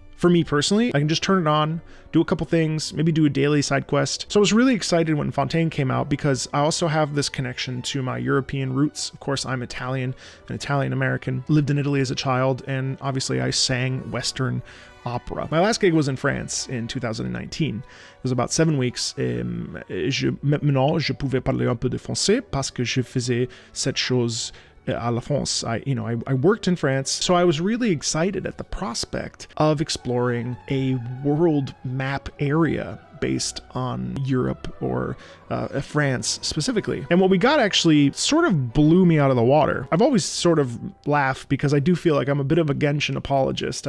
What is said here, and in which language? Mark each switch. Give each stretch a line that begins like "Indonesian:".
English: For me personally, I can just turn it on, do a couple things, maybe do a daily side quest. So I was really excited when Fontaine came out because I also have this connection to my European roots. Of course, I'm Italian, an Italian American, lived in Italy as a child, and obviously I sang Western opera. My last gig was in France in 2019. It was about 7 weeks.
French: Maintenant, je pouvais parler un peu de français parce que je faisais cette chose à la France.
English: I worked in France, so I was really excited at the prospect of exploring a world map area based on Europe or France specifically. And what we got actually sort of blew me out of the water. I've always sort of laughed because I do feel like I'm a bit of a Genshin apologist.